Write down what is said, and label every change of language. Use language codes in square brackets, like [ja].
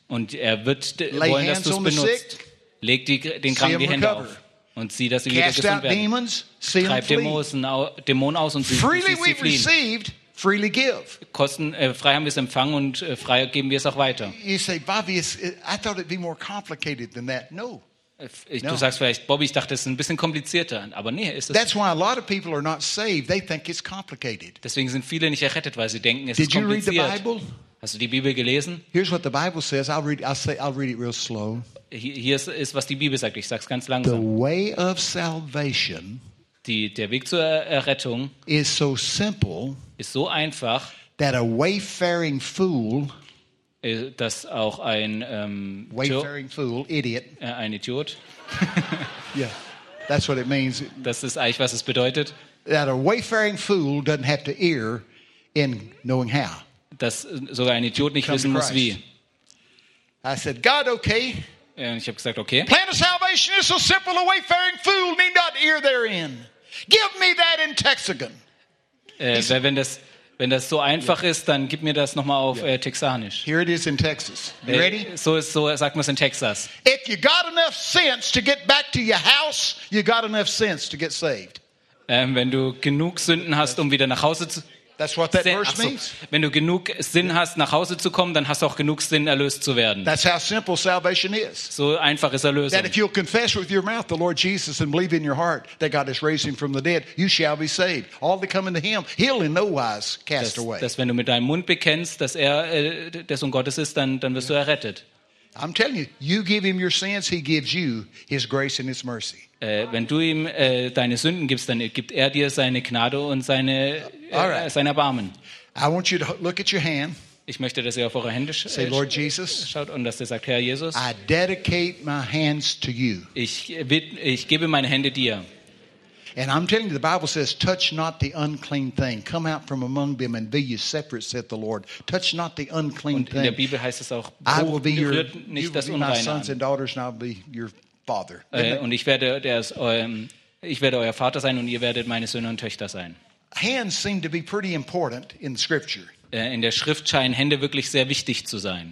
[de] Und er wird wollen, dass du es benutzt. Leg den Kranken die Hände auf. Und sieh, dass sie wieder gesund werden. Treib Dämonen aus und sie fliehen. [en] Freely give. [de] Frei haben wir es empfangen und frei geben wir es auch weiter. [en] You say, Bobby, I thought it'd be more complicated than that. No. [de] Du sagst vielleicht, Bobby, ich dachte, es ist ein bisschen komplizierter, aber nee, ist es. [en] That's why a lot of people are not saved. They think it's complicated. [de] Deswegen sind viele nicht errettet, weil sie denken, es ist kompliziert. [en] Did you read the Bible? [de] Hast du die Bibel gelesen? [en] Here's what the Bible says. I'll read it real slow. [de] Hier ist was die Bibel sagt. Ich sag's ganz langsam. [en] The way of salvation. [de] Der Weg zur Errettung [en] is so simple, [de] ist so einfach, [en] that a wayfaring fool, [de] dass auch ein [en] wayfaring fool, idiot, [de] ein Idiot, [en] yeah, that's what it means. [de] Das ist eigentlich, was es bedeutet. [en] That a wayfaring fool doesn't have to err in knowing how. [de] Dass sogar ein Idiot nicht wissen muss wie. [en] I said, God, okay. [de] Und ich habe gesagt, okay. [en] Plan of salvation is so simple, a wayfaring fool need not ear therein. Give me that in Texican. [de] Wenn das so einfach ist, dann gib mir das nochmal auf texanisch. [en] Here it is in Texas. You ready? [de] So sagt man es in Texas. [en] If you got enough sense to get back to your house, you got enough sense to get saved. [de] Wenn du genug Sünden hast, um wieder nach Hause zu. [en] That's what that verse means. [de] Wenn du genug Sinn hast, nach Hause zu kommen, dann hast du auch genug Sinn, erlöst zu werden. [en] That's how simple salvation is. [de] So einfach ist Erlösung. [en] That if you'll confess with your mouth the Lord Jesus and believe in your heart that God has raised him from the dead, you shall be saved. All that come into him, he'll in no wise cast away. [de] Dass wenn du mit deinem Mund bekennst, dass er der Sohn Gottes ist, dann wirst du errettet. [en] I'm telling you, you give him your sins, he gives you his grace and his mercy. [de] Wenn du ihm deine Sünden gibst, dann gibt er dir seine Gnade und sein Erbarmen. [en] I want you to look at your hand. [de] Ich möchte, dass ihr auf eure Hände [en] say, Lord Jesus, [de] schaut und dass ihr sagt, Herr Jesus, [en] I dedicate my hands to you. [de] Ich gebe meine Hände dir. [en] And I'm telling you, the Bible says, touch not the unclean thing. Come out from among them and be you separate, saith the Lord. Touch not the unclean thing. [de] Und in der Bibel heißt es auch, [en] I will be your, [de] nicht [en] you will be my sons and daughters and I'll be your father. [de] Und ich werde euer Vater sein und ihr werdet meine Söhne und Töchter sein. [en] Hands seem to be pretty important in Scripture. [de] In der Schrift scheinen Hände wirklich sehr wichtig zu sein.